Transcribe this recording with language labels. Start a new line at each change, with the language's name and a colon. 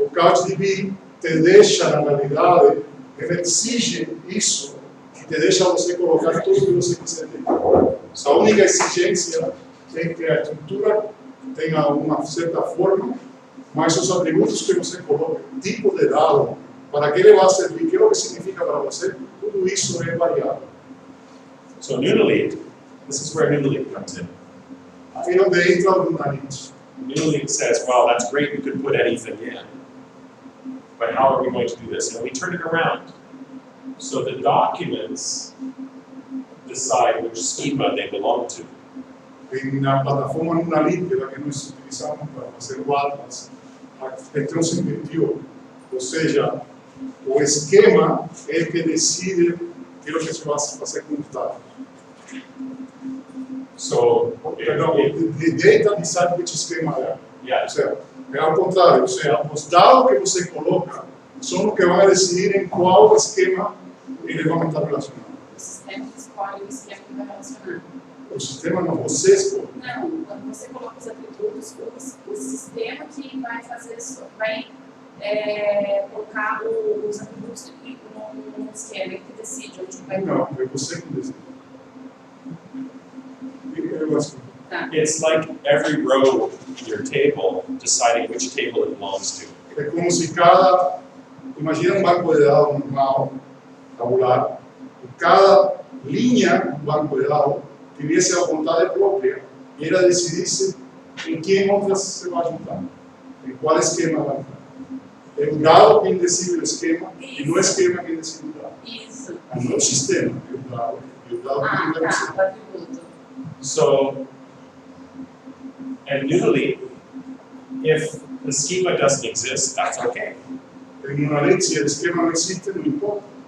Portuguese: O CouchDB te deixa, na realidade, ele exige isso, que te deixa você colocar tudo que você quiser dentro. A única exigência é que a estrutura tenha uma certa forma, mas os atributos que você coloca, tipo de dado, para que ele vai servir, o que significa para você, tudo isso é variável.
English: So Unilite, this is where Unilite comes in.
Portuguese: Aí é onde entra o Unilite.
English: Unilite says, well, that's great, you could put anything in. But how are we going to do this? And we turn it around. So the documents decide which schema they belong to.
Portuguese: Na plataforma Unilite, que é a que nós utilizamos para fazer o Atlas, a questão se invertiu. Ou seja, o esquema é o que decide o que você vai fazer com os dados.
English: So,
Portuguese: Perdão,
English: the data decide which schema é. yeah,
Portuguese: Ou seja, é ao contrário, ou seja, os dados que você coloca são os que vão decidir em qual esquema eles vão estar relacionados. O sistema escolhe o esquema que vai relacionar. O sistema não, você escolhe. Não, quando você coloca os atributos, o sistema que vai fazer isso, vai colocar os atributos no esquema, ele que decide onde vai Não, é você que decide. Eu acho que
English: it's like every row in your table deciding which table it belongs to.
Portuguese: é como se cada, imagina um banco de dados normal, tabular, e cada linha do banco de dados tivesse a vontade própria e ela decidisse em quem outras se vai juntar, em qual esquema vai entrar. É o dado quem decide o esquema e não o esquema quem decide o dado. Isso. Não o sistema, é o dado. E o dado Ah, quem decide. tá, o atributo.
English: So, and Unilite, if the schema doesn't exist, that's okay.
Portuguese: Em uma lei, se o esquema não existe, não importa.